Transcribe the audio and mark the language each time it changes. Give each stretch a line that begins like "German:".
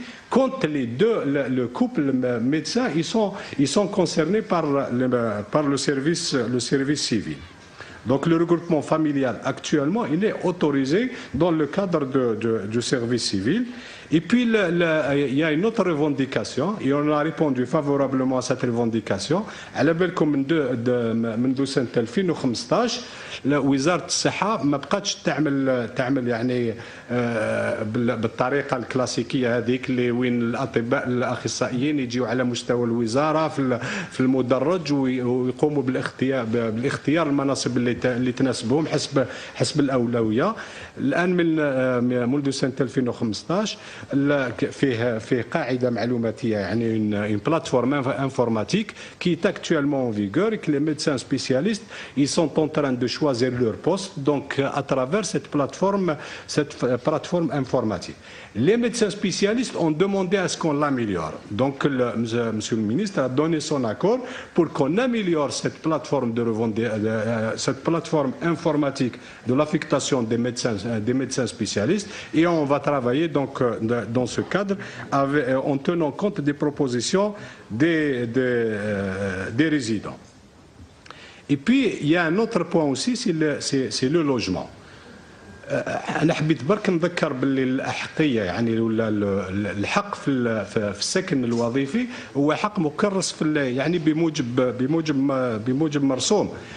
French: Quand les deux, le couple médecin, ils sont concernés par le service civil. Donc le regroupement familial actuellement, il est autorisé dans le cadre du service civil. Et puis il y a une autre revendication et on a répondu favorablement à cette revendication.
Arabic: على بالكم منذ سنة 2015 وزارة الصحة ما بقاتش تعمل يعني بالطريقة الكلاسيكية هذيك اللي وين الأطباء الأخصائيين يجيوا على مستوى الوزارة في المدرج ويقوموا بالاختيار المناصب اللي تناسبهم حسب الأولوية. الآن منذ سنة 2015 فيه قاعدة معلوماتية يعني
French: une plateforme informatique qui est actuellement en vigueur et que les médecins spécialistes ils sont en train de choisir leur poste donc à travers cette plateforme informatique. Les médecins spécialistes ont demandé à ce qu'on l'améliore. Donc Monsieur le ministre a donné son accord pour qu'on améliore cette plateforme informatique de l'affectation des médecins spécialistes et on va travailler donc dans ce cadre en tenant compte des propositions des résidents. Et puis il y a un autre point aussi, c'est le logement.
Arabic: أنا حبيت برك نذكر باللي الأحقية يعني ولا الحق في السكن الوظيفي هو حق مكرس في يعني بموجب مرسوم.